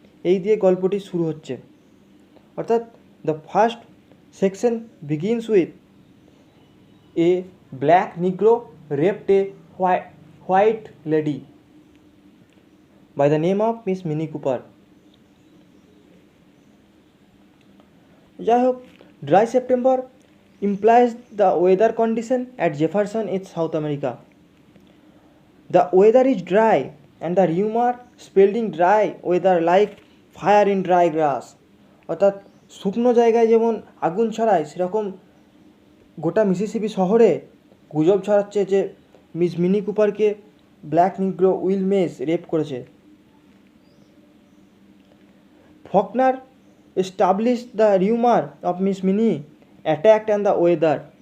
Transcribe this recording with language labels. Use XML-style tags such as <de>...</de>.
<bn>এই দিয়ে গল্পটি শুরু হচ্ছে। অর্থাৎ</bn> <en>The first section begins with a black negro raped a white lady by the name of Miss Minnie Cooper.</en> <bn>যাই হোক,</bn> <en>dry September implies the weather condition at Jefferson in South America. The weather is dry and the rumor spelling dry weather like fire in dry grass.</en> <bn>অর্থাৎ শুকনো জায়গায় যেমন আগুন ছড়ায়, সেরকম গোটা মিসিসিপি শহরে গুজব ছড়াচ্ছে যে miss mini কুপারকে black নিগ্রো will maize rape করেছে।</bn> <en>Faulkner established the rumor of Miss Minnie attacked and the weather.</en>